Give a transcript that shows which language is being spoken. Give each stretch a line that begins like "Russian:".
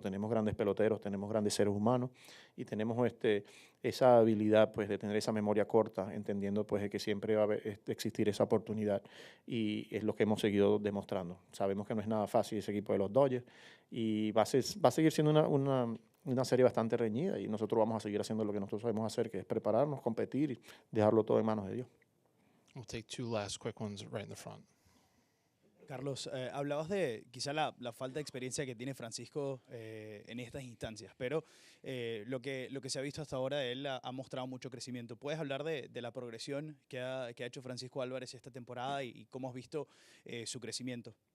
Spanish: Tenemos grandes peloteros, tenemos grandes seres humanos y tenemos esa habilidad, pues, de tener esa memoria corta, entendiendo, pues, que siempre va a existir esa oportunidad, y es lo que hemos seguido demostrando. Sabemos que no es nada fácil ese equipo de los Dodgers y va a seguir siendo una serie bastante reñida, y nosotros vamos a seguir haciendo lo que nosotros sabemos hacer, que es prepararnos, competir y dejarlo todo en manos de Dios.
English: We'll take two last quick ones right in the front.
Spanish: Carlos, hablabas de quizá la falta de experiencia que tiene Francisco en estas instancias, pero lo que se ha visto hasta ahora, él ha mostrado mucho crecimiento. ¿Puedes hablar de la progresión que ha hecho Francisco Álvarez esta temporada y cómo has visto su crecimiento?